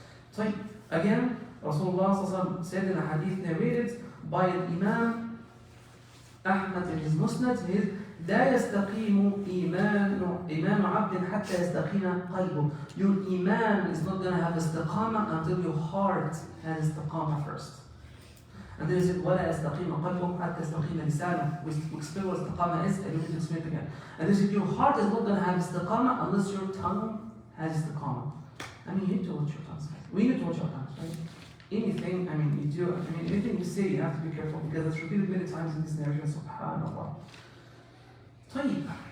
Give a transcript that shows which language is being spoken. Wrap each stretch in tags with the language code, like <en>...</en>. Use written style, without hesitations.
<en>So again, Rasulullah said in a hadith narrated by Imam Ahmad in his Musnad,</en> <ar>لا يستقيم إيمان عبد حتى يستقيم قلبه.</ar> <en>Your iman is not going to have istiqamah until your heart has istiqamah first. And there is it,</en> <ar>ولا يستقيم قلبه حتى يستقيم لسانه.</ar> <en>We explain what istiqamah is, I don't need to explain it again. And there is it, your heart is not going to have istiqamah unless your tongue has istiqamah. I mean, you need to watch your tongues. We need to watch our tongues, right? Anything, anything you say, you have to be careful because it's repeated many times in this narration. Subhanallah.</en> <ar>طيب.</ar>